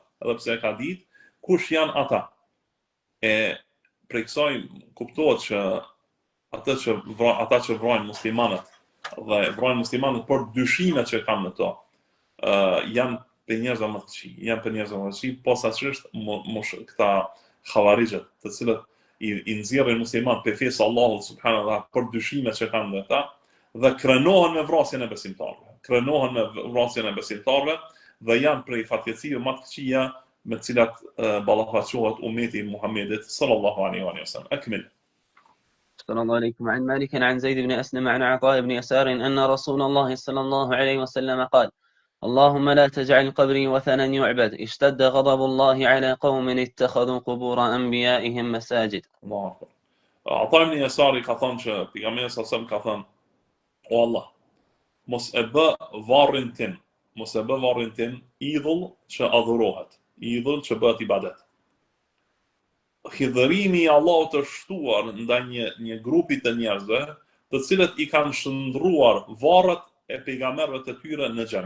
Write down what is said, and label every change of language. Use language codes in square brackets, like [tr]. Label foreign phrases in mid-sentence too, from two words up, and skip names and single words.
[sq] Edhe pse e ka ditë kush janë ata. E prej kësaj kuptohet që ata që vrojnë muslimanët dhe vrojnë muslimanët për dyshimet që kanë në to, janë për njerëzve më të këqij, janë për njerëzve më të këqij, posaçërisht këta xhavarixhet, të cilët i nxjerrin muslimanët pe fesë Allahut [ar] سبحانه وتعالى [sq] për dyshimet që kanë në ta dhe krenohen me vrasjen e besimtarëve. Krenohen me vrasjen e besimtarëve dhe janë prej fatkeqësive më të këqija me të cilat ballafaqohet ummeti i Muhamedit [ar] صلى الله عليه وسلم. Akmil. صلى الله عليكم. عن مالك عن زيد بن أسلم عن عطاء بن يسار أن رسول الله صلى الله عليه وسلم قال: اللهم لا تجعل قبري وثنا يعبد اشتد غضب الله على قوم اتخذوا قبور أنبيائهم مساجد. الله أكبر. [sq] عطاء بن يسار ka thënë që pejgamberi [ar] صلى الله عليه وسلم [sq] ka thënë: O Allah, mos e bë varrin tim idhull që adhurohet, idhull që bëhet ibadet. Hidhërimi i Allahut të shtuar ndaj një grupi të njerëzve, të cilët i kanë shndruar varret e pejgamberëve të tyre në xhami.